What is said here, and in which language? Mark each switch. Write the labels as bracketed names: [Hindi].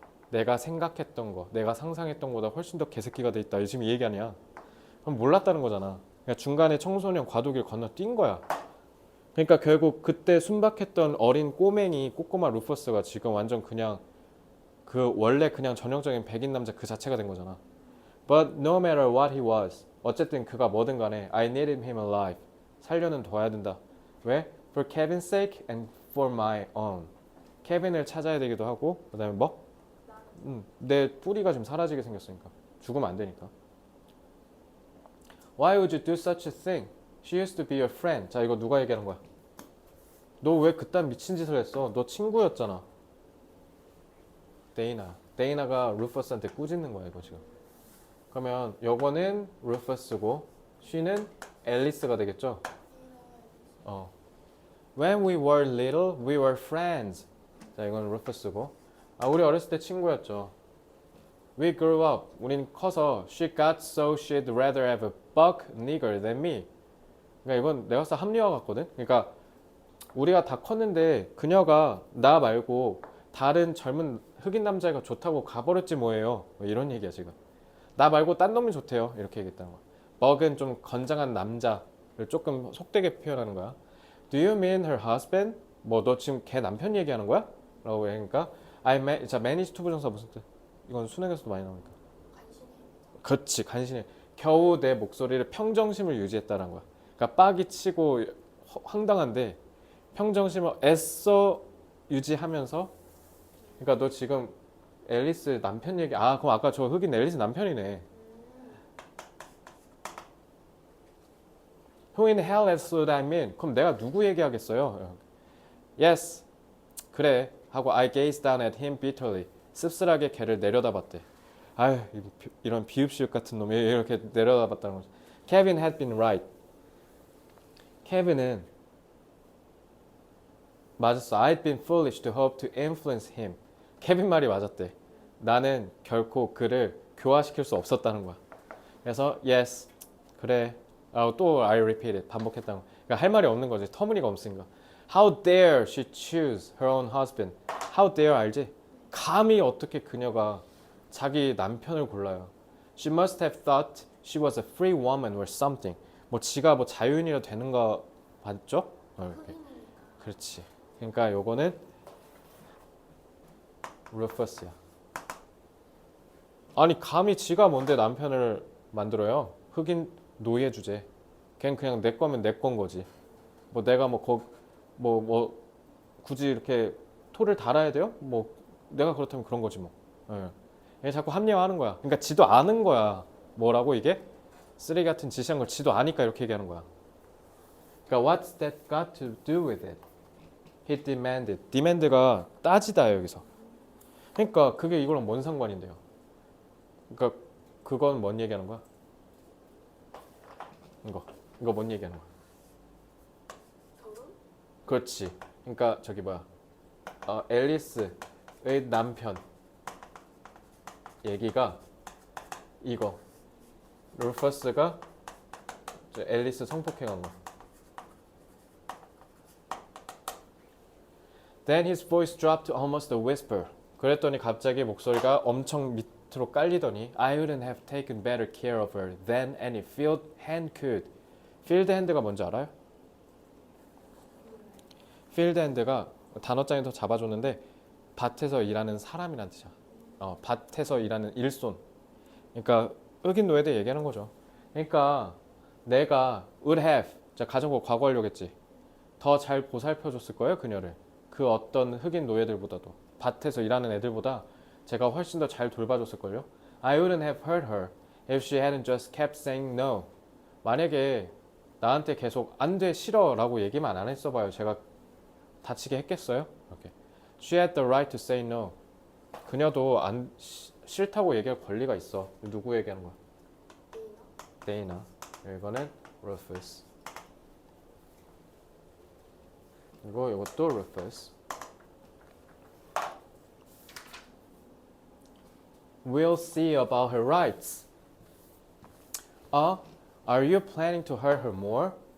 [Korean] 내가 생각했던 거, 내가 상상했던 거보다 훨씬 더 개새끼가 돼 있다. 지금 이 얘기 아니야. 그럼 몰랐다는 거잖아. 그러니까 중간에 청소년 과도기를 건너뛴 거야. 그러니까 결국 그때 순박했던 어린 꼬맹이 꼬꼬마 루퍼스가 지금 완전 그냥 그 원래 그냥 전형적인 백인 남자 그 자체가 된 거잖아. [English] But no matter what he was, [Korean] 어쨌든 그가 뭐든 간에 [English] I needed him alive. [Korean] 살려는 둬야 된다. 왜? [English] For Kevin's sake and for my own. [Korean] 케빈을 찾아야 되기도 하고 그다음에 뭐? 내 뿌리가 지금 사라지게 생겼으니까 죽으면 안 되니까. [English] Why would you do such a thing? She used to be your friend. [Korean] 자 이거 누가 얘기하는 거야? 너 왜 그딴 미친 짓을 했어? 너 친구였잖아. 데이나가 루퍼스한테 꾸짖는 거야 이거 지금. 그러면 요거는 루퍼스고 she는 앨리스가 되겠죠? [English] When we were little, we were friends. [Korean] 자 이건 루퍼스고 우리 어렸을 때 친구였죠. [English] We grew up. [Korean] 우린 커서 [English] she got so she'd rather have a buck nigger than me. [Korean] 그러니까 이건 내가 봤을 때 합리화 같거든. 그러니까 우리가 다 컸는데 그녀가 나 말고 다른 젊은 흑인 남자애가 좋다고 가버렸지 뭐예요. 뭐 이런 얘기야 지금. 나 말고 딴 놈이 좋대요. 이렇게 얘기했다는 거야. 버그는 좀 건장한 남자를 조금 속되게 표현하는 거야. [English] Do you mean her husband? [Korean] 뭐 너 지금 걔 남편 얘기하는 거야? 라고 하니까 자 [English] manage to [Korean] 부정사 무슨 뜻? 이건 수능에서도 많이 나오니까. 그렇지 간신히 겨우 내 목소리를 평정심을 유지했다는 거야. 그러니까 빡이 치고 황당한데 평정심을 애써 유지하면서 그러니까 너 지금 앨리스 남편 얘기 그럼 아까 저 흑인 앨리스 남편이네. [English] Who in hell else would I mean? [Korean] 그럼 내가 누구 얘기하겠어요? [English] Yes [Korean] 그래 하고 [English] I gazed down at him bitterly. [Korean] 씁쓸하게 걔를 내려다봤대. 아유 이런 비읍시읍 같은 놈이 이렇게 내려다봤다는 거죠. [English] Kevin had been right. [Korean] 케빈은 맞았어. [English] I'd been foolish to hope to influence him. [Korean] 케빈 말이 맞았대. 나는 결코 그를 교화시킬 수 없었다는 거야. 그래서 [English] yes [Korean] 그래. 또 [English] I repeated [Korean] 반복했다는 거야. 그러니까 할 말이 없는 거지. 터무니가 없으니까. [English] How dare she choose her own husband? How dare [Korean] 알지? 감히 어떻게 그녀가 자기 남편을 골라요. [English] She must have thought she was a free woman or something. [Korean] 뭐 지가 뭐 자유인이라 되는 거 맞죠? 이렇게. 그렇지. 그러니까 요거는 루퍼스야. 아니 감히 지가 뭔데 남편을 만들어요? 흑인 노예 주제. 걔는 그냥 내 거면 내 건 거지. 뭐 내가 뭐 굳이 이렇게 토를 달아야 돼요? 뭐 내가 그렇다면 그런 거지 뭐. 예. 얘 자꾸 합리화하는 거야. 그러니까 지도 아는 거야. 뭐라고 이게? 쓰레기 같은 지시한 걸 지도 아니까 이렇게 얘기하는 거야. 그러니까 [English] what's that got to do with it? He demanded. [Korean] demand가 따지다 여기서. 그러니까 그게 이거랑 뭔 상관인데요? 그러니까 그건 뭔 얘기하는 거야? 이거 뭔 얘기하는 거야? 결혼? 그렇지. 그러니까 저기 뭐야? 앨리스의 남편 얘기가 이거. 루퍼스가 앨리스 성폭행한 거. [English] Then his voice dropped to almost a whisper. [Korean] 그랬더니 갑자기 목소리가 엄청 밑으로 깔리더니 [English] I wouldn't have taken better care of her than any field hand could. [Korean] field hand가 뭔지 알아요? field hand가 단어장에서 잡아줬는데 밭에서 일하는 사람이란 뜻이야. 밭에서 일하는 일손. 그러니까 흑인 노예들 얘기하는 거죠. 그러니까 내가 would have, 자 가정법 과거 하려고 했지. 더 잘 보살펴줬을 거예요 그녀를. 그 어떤 흑인 노예들보다도 밭에서 일하는 애들보다 제가 훨씬 더 잘 돌봐줬을걸요. [English] I wouldn't have hurt her if she hadn't just kept saying no. [Korean] 만약에 나한테 계속 안 돼 싫어 라고 얘기만 안 했어봐요. 제가 다치게 했겠어요? 이렇게. [English] She had the right to say no. [Korean] 그녀도 싫다고 얘기할 권리가 있어. 누구 얘기하는 거야? 데이나. 이거는 Rufus. 그리고 이것도 Rufus. [English] We'll see about her rights. Are you planning to hurt her more?